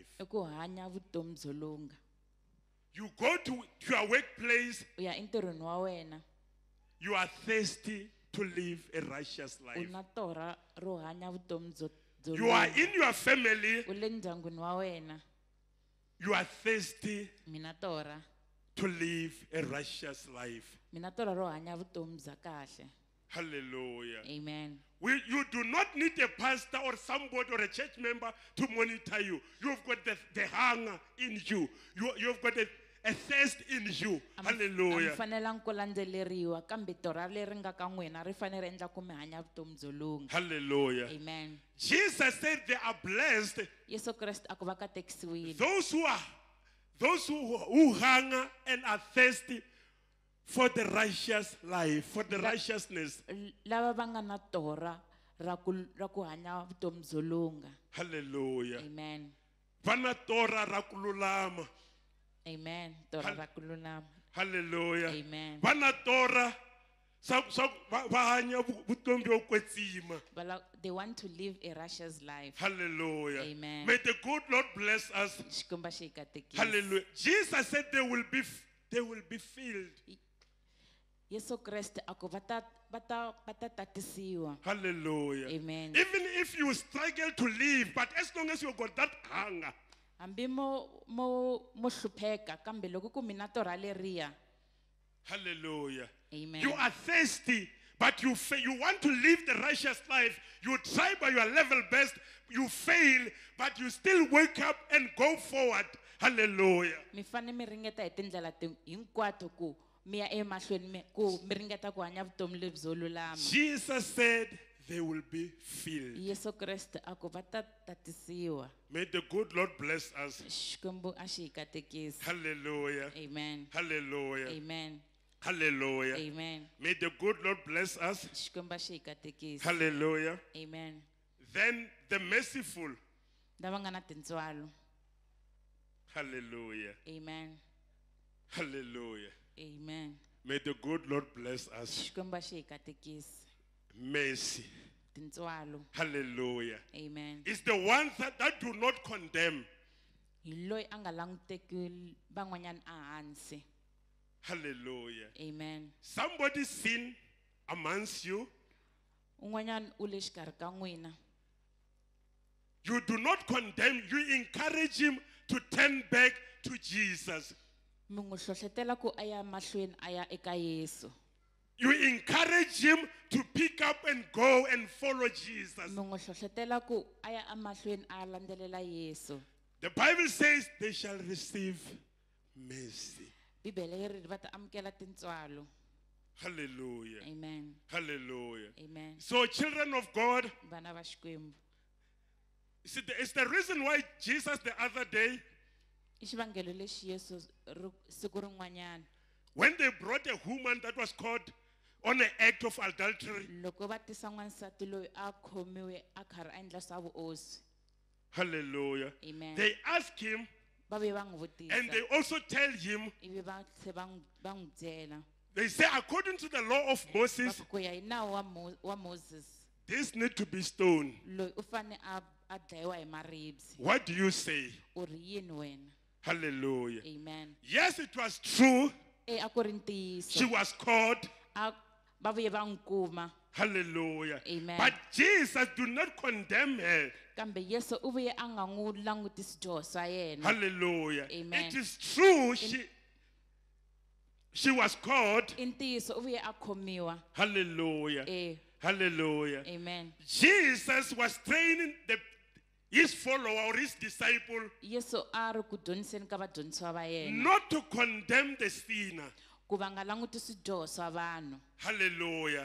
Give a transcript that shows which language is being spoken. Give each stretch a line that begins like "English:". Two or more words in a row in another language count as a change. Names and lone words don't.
Tsonga: i ku hanya vutomi byo lunga.
English: You go to your workplace,
Tsonga: U ya entirhweni wa wena,
English: you are thirsty to live a righteous
Tsonga: u
English: life.
Tsonga: na torha ro hanya vutomi byo
English: You are
Tsonga: lunga.
English: in your family,
Tsonga: U le ndyangwini wa wena,
English: you are thirsty
Tsonga: mina torha,
English: to live a righteous life.
Tsonga: mina torha ro hanya vutomi bya kahle, Hallelujah. amen.
English: You do not need a pastor or somebody or a church member to monitor you. You've got the hunger in you. You've got a thirst in you.
Tsonga: A mi Hallelujah. fanelangi ku landzeleriwa, kambe torha leri nga ka n'wina ri fanele ri endla ku mi hanya vutomi byo lunga, Hallelujah. amen.
English: Jesus said they are blessed.
Tsonga: Yesu Kreste a ku va katekisiwile
English: Those who hunger and are thirsty for the righteous life, for the righteousness.
Tsonga: lava va nga na torha ra ku hanya vutomi byo lunga, Hallelujah. amen, Vana tora ra ku lulama. amen. Torha ra ku lulama, Hallelujah. amen. Vana tora va hanya vutomi byo kwetsima.
English: They want to live a righteous life. Hallelujah. Amen. May the good Lord bless us.
Tsonga: Xikwembu xi hi katekisa. Hallelujah.
English: Jesus said they will be filled.
Tsonga: Yesu Kreste a ku va ta tatisiwa, Hallelujah. amen.
English: Even if you struggle to live, but as long as you got that hunger,
Tsonga: Hambi mo hlupheka, kambe loko ku mina torha leriya, hallelujah. amen.
English: You are thirsty, but you want to live the righteous life. You try by your level best, you fail, but you still wake up and go forward. Hallelujah.
Tsonga: Mi fane mi ringeta hi tindlela hinkwato ku mi ya emahlweni ku mi ringeta ku hanya vutomi lebyo lulama.
English: Jesus said they will be filled.
Tsonga: Yesu Kreste a ku va ta tatisiwa.
English: May the good Lord bless us.
Tsonga: Xikwembu a xi hi katekisa, Hallelujah. amen, Hallelujah. amen, Hallelujah. amen.
English: May the good Lord bless us.
Tsonga: Xikwembu a xi hi katekisa, Hallelujah. amen.
English: Then the merciful.
Tsonga: Lava nga na tintswalo, Hallelujah. amen, Hallelujah. amen.
English: May the good Lord bless us.
Tsonga: Xikwembu a xi hi katekisa,
English: Mercy.
Tsonga: tintswalo, Hallelujah. amen.
English: It's the ones that do not condemn.
Tsonga: Hi loyi a nga languteki van'wanyana ehansi, Hallelujah. amen.
English: Somebody sin amongst you.
Tsonga: Un'wanyana u le xikarhi ka n'wina,
English: You do not condemn. You encourage him to turn back to Jesus.
Tsonga: mi n'wi hlohlotela ku a ya mahlweni a ya eka Yesu,
English: You encourage him to pick up and go and follow Jesus.
Tsonga: mi n'wi hlohlotela ku a ya emahlweni a ya landzelela Yesu.
English: The Bible says they shall receive mercy.
Tsonga: Bibele yi ri va ta amukela tintswalo, Hallelujah. amen, Hallelujah. amen.
English: So, children of God,
Tsonga: Vana va Xikwembu,
English: see, it's the reason why Jesus the other day,
Tsonga: i xivangelo lexi Yesu siku rin'wanyana
English: when they brought a woman that was caught on an act of adultery,
Tsonga: loko va tisa n'wansati loyi a khomiwe a karhi a endla swa vuoswi, hallelujah, amen.
English: they ask him
Tsonga: Va ve va n'wi
English: and they
Tsonga: vutisa,
English: also tell him,
Tsonga: ivi va tlhe va n'wi byela,
English: they say, according to the law of
Tsonga: va Moses, ku ku ya hi nawu wa Moses,
English: this need to be stoned.
Tsonga: loyi u fane a dlayiwa hi maribye.
English: What do you say?
Tsonga: U ri yini wena, Hallelujah. amen.
English: Yes, it was true.
Tsonga: A ku ri
English: She
Tsonga: ntiyiso,
English: was caught.
Tsonga: va vuye va n'wi kuma, Hallelujah. Amen.
English: But Jesus do not condemn her.
Tsonga: kambe Yesu u vuye a nga n'wi langutisi swidyoho swa yena, Hallelujah. Amen.
English: It is true. She was caught.
Tsonga: I ntiyiso u vuye a khomiwa. Hallelujah. Hallelujah. Amen.
English: Jesus was training his follower or his disciple
Tsonga: Yesu a ri ku dyondziseni ka vadyondzisiwa va yena
English: not to condemn the sinner.
Tsonga: ku va nga languti swidyoho swa vanhu. Hallelujah.